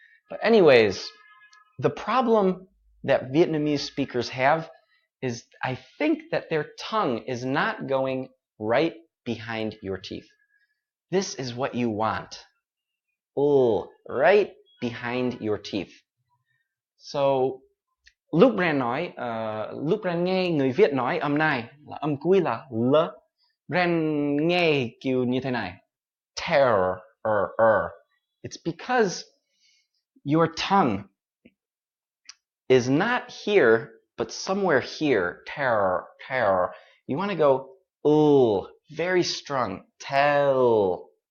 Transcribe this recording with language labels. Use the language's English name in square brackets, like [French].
[English] But anyways, the problem that Vietnamese speakers have is I think that their tongue is not going right behind your teeth. This is what you want. Right behind your teeth. [Vietnamese] So lúc Brand nói, lúc Brand nghe người Việt nói âm này là âm cuối là l. Brand nghe kiểu như thế này. [English] Terror, It's because your tongue is not here, but somewhere here. Terror. You want to go, very strong. Tell.